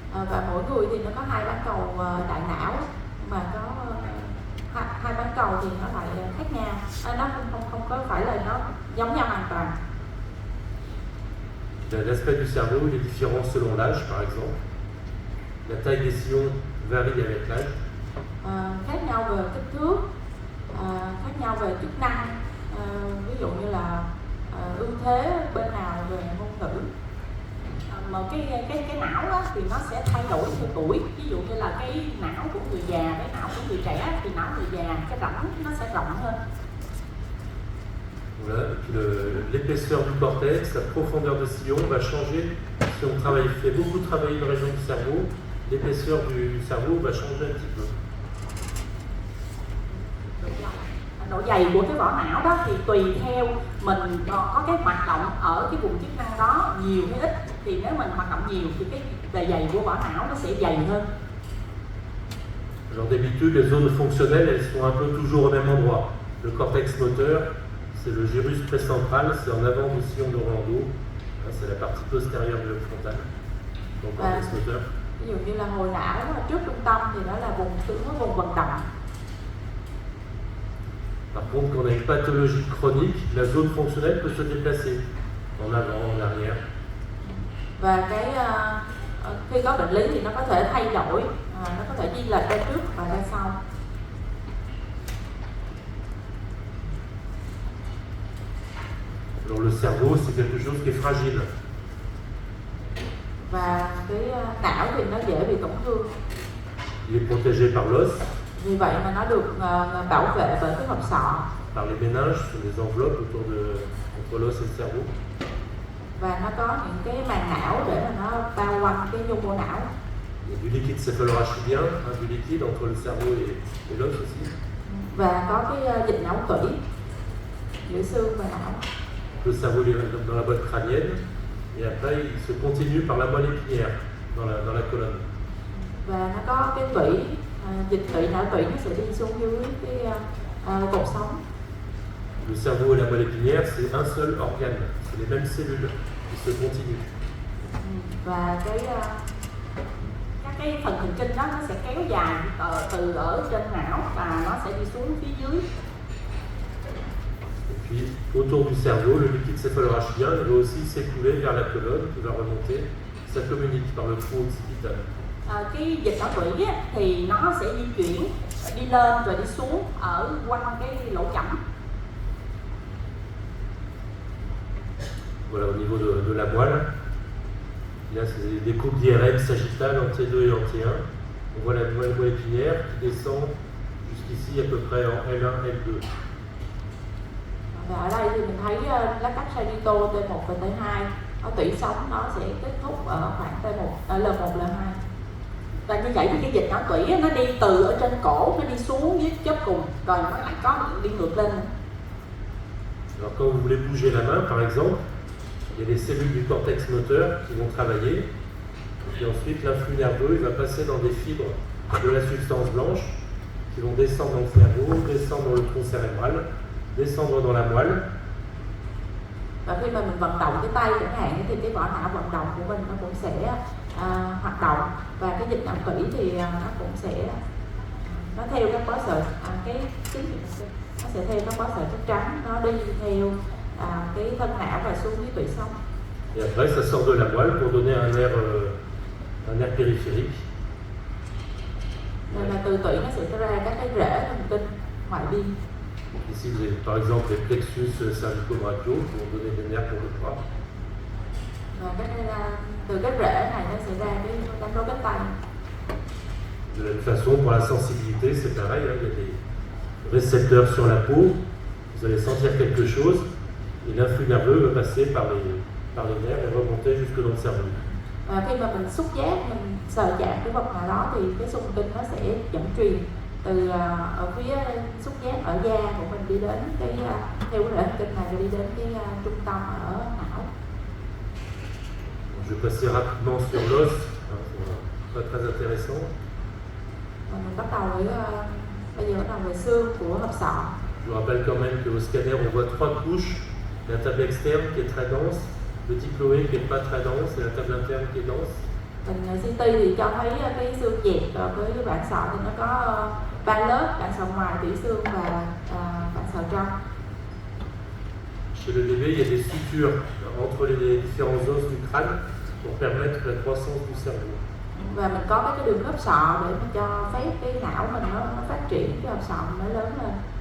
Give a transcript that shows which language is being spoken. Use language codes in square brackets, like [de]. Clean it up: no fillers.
[vi] Và mỗi người thì nó có hai bán cầu đại não, mà có hai bán cầu thì nó lại khác nhau. Nó không có phải là nó giống nhau hoàn toàn. [fr] L'aspect du cerveau il est différent selon l'âge, par exemple. La taille des sillons varie avec l'âge. [vi] Khác nhau về kích thước, khác nhau về chức năng, ví dụ như là ưu thế bên nào về ngôn ngữ. Mà cái não đó, thì nó sẽ thay đổi theo tuổi. Ví dụ như là cái não của người già, cái não của người trẻ, thì não người già cái rãnh nó sẽ rộng hơn. [fr] Voilà. L'épaisseur du cortex, la profondeur de sillon va changer si on fait beaucoup travailler une région du cerveau. L'épaisseur du cerveau va changer un petit peu. [vi] Độ dày của cái vỏ não đó thì tùy theo mình có cái hoạt động ở cái vùng chức năng đó nhiều hay ít, thì nếu mình hoạt động nhiều thì cái bề dày của vỏ não nó sẽ dày hơn. [fr] Alors d'habitude, les zones fonctionnelles, elles sont un peu toujours au même endroit. Le cortex moteur, c'est le gyrus précentral, c'est en avant du sillon de Rolando. C'est la partie postérieure du lobe frontal. Donc cortex moteur. [vi] Ví dụ như là hồi não ở trước trung tâm thì nó là vùng vận động. [fr] Par contre, quand on a une pathologie chronique, la zone fonctionnelle peut se déplacer en avant, en arrière. [vi] Và khi có bệnh lý thì nó có thể thay đổi, nó có thể di lệch ra trước và ra sau. [fr] Alors le cerveau, c'est quelque chose qui est fragile. [vi] Và não thì nó dễ bị tổn thương. [fr] Il est protégé par l'os. [vi] Vì vậy mà nó được bảo vệ bởi cái hộp sọ. [fr] Par les méninges, ce sont des enveloppes entre l'os et le cerveau. [vi] Và nó có những cái màng não để mà nó bao quanh cái dung mô não. [fr] Il y a du liquide céphalorachidien, du liquide entre le cerveau et l'os aussi. [vi] Và có cái dịch não tủy giữa xương và não. [fr] Le cerveau est dans la boîte crânienne et après il se continue par la moelle épinière dans la colonne. [vi] Và nó có cái tủy, dịch tủy não tủy nó sẽ đi xuống dưới cái cột sống. [fr] Le cerveau et la moelle épinière, c'est un seul organe, c'est les mêmes cellules qui se continuent. [vi] Và các cái phần thần kinh đó nó sẽ kéo dài từ ở trên não và nó sẽ đi xuống phía dưới. [fr] Et puis autour du cerveau, le liquide céphalorachidien va aussi s'écouler vers la colonne qui va remonter. Ça communique par le trou occipital. [vi] Cái dịch não tủy thì nó sẽ di chuyển đi lên rồi đi xuống ở quanh cái lỗ chẩm. [fr] Voilà, au niveau de la moelle, là c'est des coupes d'IRM sagittales en T2 et en T1. On voit la moelle épinière qui descend jusqu'ici à peu près en L1, L2. [vi] Và ở đây thì mình thấy lá cắt sagittal T1 và T2, ở tủy sống nó sẽ kết thúc ở khoảng T1, L1, L2. Và như vậy thì cái dịch não tủy nó đi từ ở trên cổ nó đi xuống dưới chóp cùng rồi nó lại có đi ngược lên. [fr] Alors quand vous voulez bouger la main par exemple, il y a des cellules du cortex moteur qui vont travailler. Et puis ensuite l'influx nerveux il va passer dans des fibres de la substance blanche qui vont descendre dans le cerveau, descendre dans le tronc cérébral, descendre dans la moelle. [vi] Và khi mà mình vận động cái tay chẳng hạn thì cái vỏ não vận động của mình nó cũng sẽ hoạt động và cái dịch não tủy thì nó cũng sẽ nó theo các bó sợi cái chính nó sẽ theo các bó sợi chất trắng, nó đi theo cái thân não và xuống dưới tủy sống. [fr] Et après ça sort de la moelle pour donner un nerf périphérique. [vi] Nên là từ tủy nó sẽ ra các cái rễ thần kinh ngoại biên. [fr] Ici vous avez par exemple les plexus cervico-brachiaux qui vont donner des nerfs pour le bras. [vi] Và từ cái rễ này nó sẽ ra cái đánh rối cánh tay. [fr] De la même façon, pour la sensibilité, c'est pareil, hein, il y a des récepteurs sur la peau, vous allez sentir quelque chose, et l'influx nerveux va passer par les nerfs et remonter jusque dans le cerveau. [vi] Khi mà mình xúc giác, mình sờ chạm cái vật nào đó thì cái xung kinh nó sẽ dẫn truyền từ ở phía xúc giác ở da của mình đi đến cái theo cái rễ thần kinh này rồi đi đến cái trung tâm ở não. [fr] Je vais passer rapidement sur l'os, pas très intéressant. [vi] Mình bắt đầu với bây giờ bắt đầu về xương của hộp sọ. [fr] Je vous rappelle quand même qu'au scanner on voit 3 couches, la table externe qui est très dense, le diploé qui n'est pas très dense et la table interne qui est dense. [vi] Mình CT thì cho thấy cái xương dẹp với cái bản sọ thì nó có 3 lớp, bản sọ ngoài, tủy xương và bản sọ trong. [fr] Chez le bébé, il y a des sutures entre les différents os du crâne pour permettre la croissance du cerveau. [vi] Và mình có các cái đường khớp sọ để mà cho phép cái não mình nó phát triển, cái hộp sọ nó lớn lên.